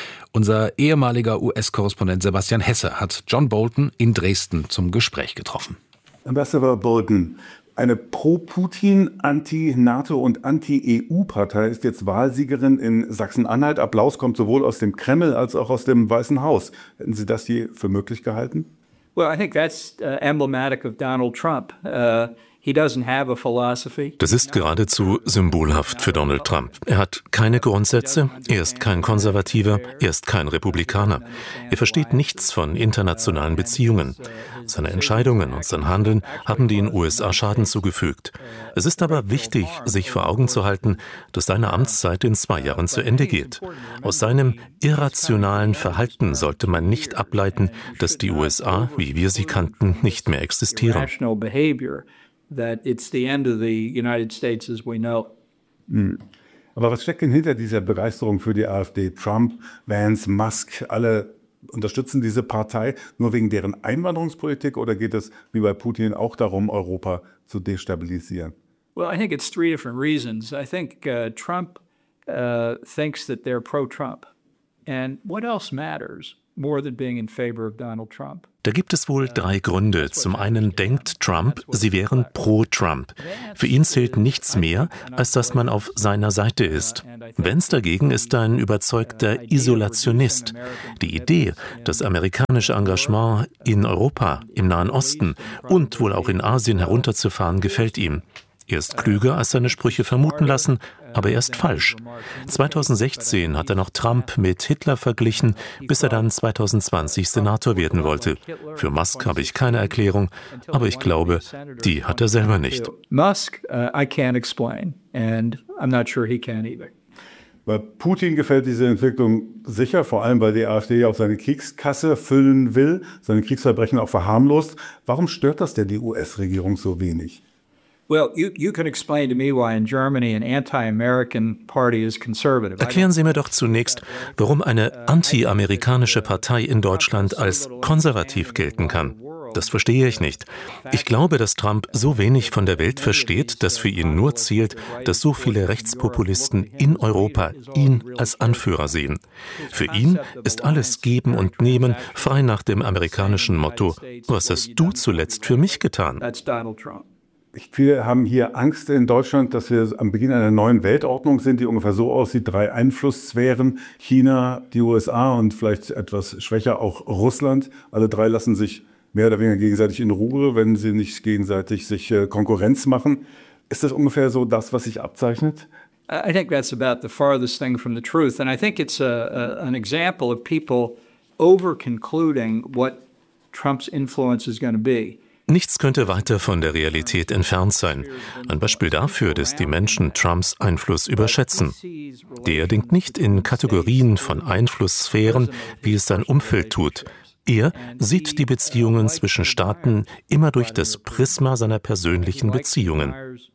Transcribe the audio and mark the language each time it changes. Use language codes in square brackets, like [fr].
[de] Unser ehemaliger US-Korrespondent Sebastian Hesse hat John Bolton in Dresden zum Gespräch getroffen. Ambassador Bolton, eine pro-Putin-, anti-NATO- und anti-EU-Partei ist jetzt Wahlsiegerin in Sachsen-Anhalt. Applaus kommt sowohl aus dem Kreml als auch aus dem Weißen Haus. Hätten Sie das je für möglich gehalten? [en] Well, I think that's emblematic of Donald Trump. He doesn't have a philosophy. [de] Das ist geradezu symbolhaft für Donald Trump. Er hat keine Grundsätze, er ist kein Konservativer, er ist kein Republikaner. Er versteht nichts von internationalen Beziehungen. Seine Entscheidungen und sein Handeln haben den USA Schaden zugefügt. Es ist aber wichtig, sich vor Augen zu halten, dass seine Amtszeit in 2 Jahren zu Ende geht. Aus seinem irrationalen Verhalten sollte man nicht ableiten, dass die USA, wie wir sie kannten, nicht mehr existieren. [en] That it's the end of the United States as we know. [de] Aber was steckt denn hinter dieser Begeisterung für die AfD? Trump, Vance, Musk, alle unterstützen diese Partei nur wegen deren Einwanderungspolitik, oder geht es wie bei Putin auch darum, Europa zu destabilisieren? [en] Well, I think it's three different reasons. I think Trump thinks that they're pro-Trump. And what else matters? more than being in favor of Donald Trump. [de] Da gibt es wohl drei Gründe. Zum einen denkt Trump, sie wären pro Trump. Für ihn zählt nichts mehr, als dass man auf seiner Seite ist. Vance dagegen ist ein überzeugter Isolationist. Die Idee, das amerikanische Engagement in Europa, im Nahen Osten und wohl auch in Asien herunterzufahren, gefällt ihm. Er ist klüger, als seine Sprüche vermuten lassen, aber er ist falsch. 2016 hat er noch Trump mit Hitler verglichen, bis er dann 2020 Senator werden wollte. Für Musk habe ich keine Erklärung, aber ich glaube, die hat er selber nicht. [en] Musk, I can't explain, and I'm not sure he can either. [de] Bei Putin gefällt diese Entwicklung sicher, vor allem weil die AfD auch seine Kriegskasse füllen will, seine Kriegsverbrechen auch verharmlost. Warum stört das denn die US-Regierung so wenig? [en] Well, you can explain to me why in Germany an anti-American party is conservative. [de] Erklären Sie mir doch zunächst, warum eine anti-amerikanische Partei in Deutschland als konservativ gelten kann. Das verstehe ich nicht. Ich glaube, dass Trump so wenig von der Welt versteht, dass für ihn nur zählt, dass so viele Rechtspopulisten in Europa ihn als Anführer sehen. Für ihn ist alles Geben und Nehmen frei nach dem amerikanischen Motto: Was hast du zuletzt für mich getan? [en] That's Donald Trump. [de] Viele haben hier Angst in Deutschland, dass wir am Beginn einer neuen Weltordnung sind, die ungefähr so aussieht, drei Einflusssphären, China, die USA und vielleicht etwas schwächer auch Russland. Alle drei lassen sich mehr oder weniger gegenseitig in Ruhe, wenn sie nicht gegenseitig sich Konkurrenz machen. Ist das ungefähr so das, was sich abzeichnet? [en] I think that's about the farthest thing from the truth. And I think it's an example of people over-concluding what Trump's influence is going to be. [de] Nichts könnte weiter von der Realität entfernt sein. Ein Beispiel dafür, dass die Menschen Trumps Einfluss überschätzen. Der denkt nicht in Kategorien von Einflusssphären, wie es sein Umfeld tut. Er sieht die Beziehungen zwischen Staaten immer durch das Prisma seiner persönlichen Beziehungen.